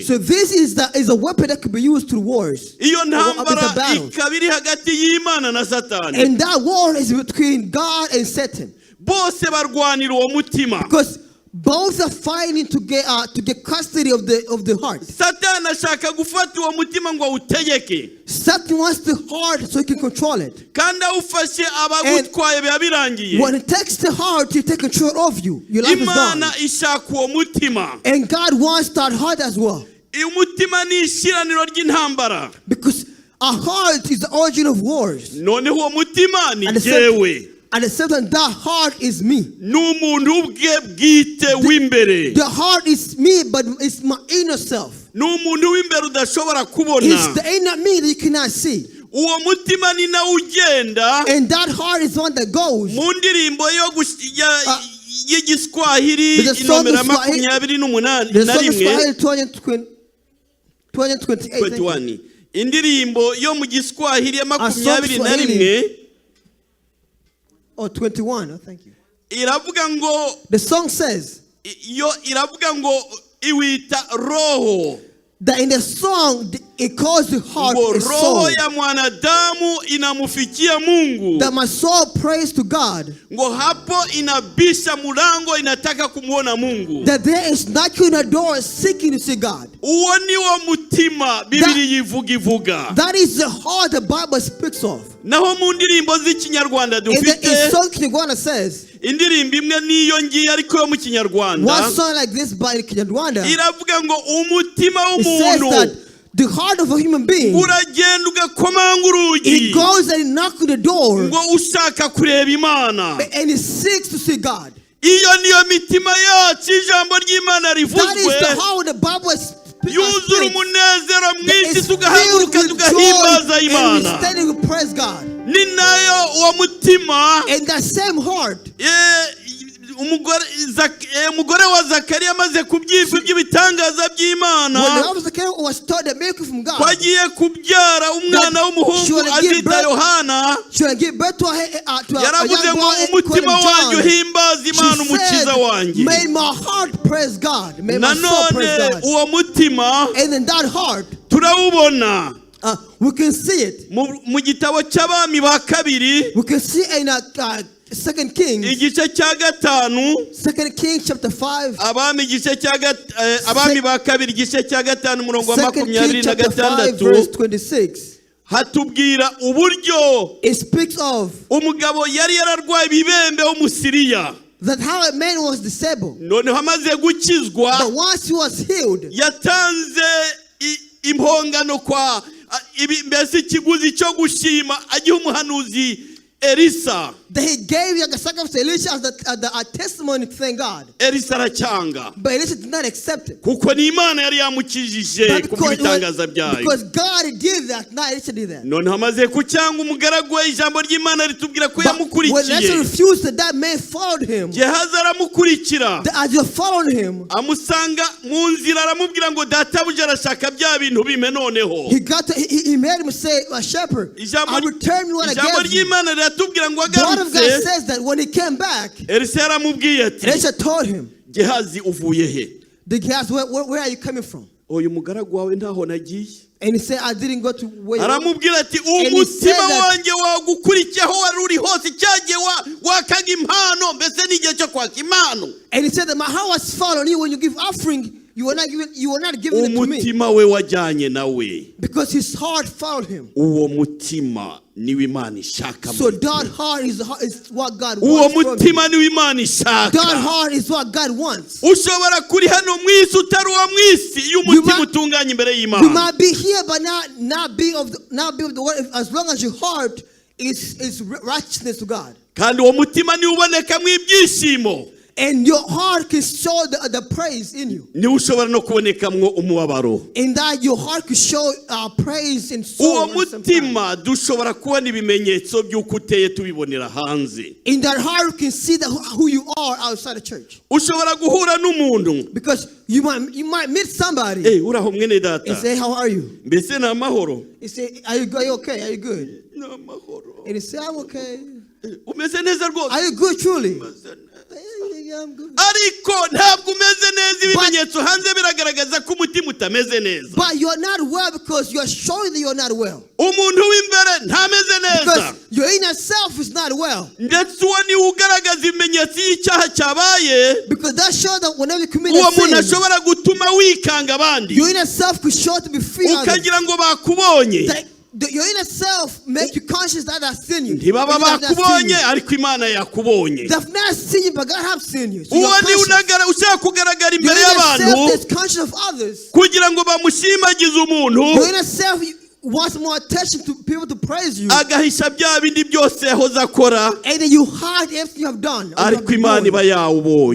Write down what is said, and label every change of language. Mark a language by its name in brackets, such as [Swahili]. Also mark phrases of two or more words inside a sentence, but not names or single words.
[English] So this is a weapon that could be used to wars. [Kinyarwanda] Iyo [English] Or [Kinyarwanda] ntambara [English] it's a battle. [Kinyarwanda] ikaba iri hagati y'Imana na Satani. [English] And that war is between God and Satan. [Kinyarwanda] Bose barwanira uwo mutima. [English] Because both are fighting to get custody of the heart. [Kinyarwanda] Satani ashaka gufata uwo mutima ngo awutegeke. [English] Satan wants the heart so he can control it. [Kinyarwanda] Kandi awufashe abagutwaye biba birangiye. [English] When he takes the heart, he takes control of you. Your life is gone. [Kinyarwanda] Imana ishaka uwo mutima. [English] And God wants that heart as well. [Kinyarwanda] Umutima ni ishiraniro ry'intambara. [English] Because a heart is the origin of wars. [Kinyarwanda] Noneho uwo mutima ni [English] At the [Kinyarwanda] jyewe. [English] same time, that heart is me. [Kinyarwanda] Ni umuntu ubwe bwite w'imbere. [English] The heart is me, but it's my inner self. [Kinyarwanda] Ni umuntu w'imbere udashobora [English] It's [Kinyarwanda] kubona. [English] the inner me that you cannot see. [Kinyarwanda] Uwo mutima ni nawe ugenda [English] And that heart is one that goes. [Kinyarwanda] mu ndirimbo y'igiswahili [English] There's a song in [Kinyarwanda] inomero [English] Swahili- 28 The [Kinyarwanda] na [English] song of [Kinyarwanda] rimwe [English] Swahili 2028. 21. [Kinyarwanda] Indirimbo yo mu giswahili ya [English] A song 21 Or 21, thank you. [Kinyarwanda] iravuga ngo [English] The song says, [Kinyarwanda] iravuga ngo iwita roho. [English] That in the song, it calls the heart [Kinyarwanda] Ngo [English] a soul. [Swahili] roho ya mwanadamu inamufikia Mungu. [English] That my soul prays to God. [Swahili] Ngo hapo inabisha mulango inataka kumuona Mungu. [English] That there is knocking on the door seeking to see God. [Kinyarwanda] Uwo ni wo mutima Bibiri yivuga. [English] That is the heart the Bible speaks of. [Kinyarwanda] Naho mu ndirimbo z'ikinyarwanda dufite. [English] In song Kinyarwanda says. [Kinyarwanda] Indirimbo imwe niyo ngiye ariko yo mu kinyarwanda. [English] One song like this by Kinyarwanda. [Kinyarwanda] Iravuga ngo umutima [English] It [Kinyarwanda] w'umuntu. [English] says that the heart of a human being. [Kinyarwanda] Uragenda ugakomanga urugi. [English] It goes and knocks on the door. [Kinyarwanda] Ngo ushaka kureba Imana. [English] And it seeks to see God. [Kinyarwanda] Iyo niyo mitima yacu ijambo ry'Imana rivuzwe. [English] That is the how the Bible speaks. [Kinyarwanda] Yuzura umunezero mwinshi tugahaguruka tugahimbaza Imana. [English] Praise God. [Kinyarwanda] Ni nayo uwo mutima. [English] And that same heart. [Kinyarwanda] Umugore wa Zakariya amaze kubyimva iby'ibitangaza by'Imana. Kwagiye kubyara umwana w'umuhungu azita Yohana. Yaravuze ngo umutima wanjye uhimbaza Imana umukiza wanjye. [English] May my heart praise God. May my soul praise God. [Kinyarwanda] Uwo mutima. [English] And in that heart. [Kinyarwanda] Turawubona. [English] We can see it. [Kinyarwanda] Mu gitabo cy'abami ba kabiri. [English] We can see in Second Kings. [Kinyarwanda] Igice cya gatanu. [English] Second Kings chapter 5. [Kinyarwanda] Abami igice cya abami ba kabiri igice cya gatanu murongo wa 26. [English] Verse 26. [Kinyarwanda] Hatubwira uburyo. [English] It speaks of. [Kinyarwanda] Umugabo yari yararwaye ibibembe w'Umusiriya. [English] That how a man was disabled. [Kinyarwanda] None hamaze gukizwa. [English] But once he was healed. [Kinyarwanda] Yatanze impongano kwa mbese ikiguzi cyo gushima agiye umuhanuzi Elisa. [English] That he gave a sacrifice to Elisha as a testimony to thank God. [Kinyarwanda] Elisa aracyanga. [English] But Elisha did not accept it. [Kinyarwanda] Kuko ni Imana yari yamukijije kubitangaza byayo. [English] Because God did that, not Elisha did that. [Kinyarwanda] None hamaze kucyanga umugaragu we ijambo ry'Imana ritubwira ko yamukurikiye. [English] When Elisha refused, that man followed him. [Kinyarwanda] Gehazi aramukurikira. [English] As you followed him. [Kinyarwanda] Amusanga mu nzira aramubwira ngo databuja arashaka bya bintu bime noneho. [English] He made him say, a shepherd, I returned what I gave you. [Kinyarwanda] Ijambo ry'Imana riratubwira ngo [English] God of God says that when he came back, Elisha told him, [Kinyarwanda] Gehazi uvuye he? [English] The Gehazi, where are you coming from? [Kinyarwanda] Oyo mugaragu wawe ntaho nagiye. [English] And he said, I didn't go to where you are. [Kinyarwanda] Aramubwira ati umutima wanjye wagukurikiyeho wari uri hose cyagiye wakaga impano mbese n'igihe cyo kwaka impano. [English] And he said that my heart was following you when you give offering. You were not giving it to me. [Kinyarwanda] Umutima we wajyanye nawe. [English] Because his heart followed him. [Kinyarwanda] Uwo mutima niwe Imana ishaka. [English] So that heart is what God wants. [Kinyarwanda] Uwo mutima niwe Imana ishaka. [English] That heart is what God wants. [Kinyarwanda] Ushobora kuri hano mwisi utari uwa mwisi iyo umutima utunganye imbere y'Imana. [English] You might be here but not be of the world as long as your heart is righteousness to God. [Kinyarwanda] Kandi uwo mutima niwe uboneka mu ibyishimo. [English] And your heart can show the praise in you. [Kinyarwanda] Ni ushobora no kubonekamwo umubabaro. [English] In that your heart can show praise and sorrow. [Kinyarwanda] Uwo mutima dushobora kubona ibimenyetso by'uko uteye tubibonera hanze. [English] In that heart you can see who you are outside the church. [Kinyarwanda] Ushobora guhura n'umuntu. [English] Because you might meet somebody. [Kinyarwanda] Uraho mwene data. [English] And say, how are you? [Kinyarwanda] Mbese na mahoro. [English] He say, are you okay? Are you good? [Kinyarwanda] Na mahoro. [English] And he say, I'm okay. [Kinyarwanda] Umeze neza rwose. [English] Are you good truly? [Kinyarwanda] Ariko ntabwo umeze neza ibimenyetso hanze biragaragaza ko umutima utameze neza. [English] But you're not well because you're showing that you're not well. [Kinyarwanda] Umuntu w'imbere ntameze neza. [English] Because your inner self is not well. [Kinyarwanda] Ndetse uwo ni ugaragaza ibimenyetso y'icyaha cyabaye. [English] Because that shows that whenever you commit a sin, [Kinyarwanda] uwo muntu ashobora gutuma wikanga abandi. [English] Your inner self could show to be free. [Kinyarwanda] Ukagira ngo bakubonye. [English] Your inner self make you conscious that I've seen you. [Kinyarwanda] Ntibaba bakubonye ariko Imana yakubonye. [English] They've not seen you but God have seen you. [Kinyarwanda] Uwo ni ushaka kugaragara imbere y'abantu kugira ngo bamushimagize umuntu. [English] Your inner self wants more attention to people to praise you. [Kinyarwanda] Agahisha bya bindi byose yahoze akora. [English] And then you hide everything you have done. [Kinyarwanda] Ariko Imana iba yawubonye.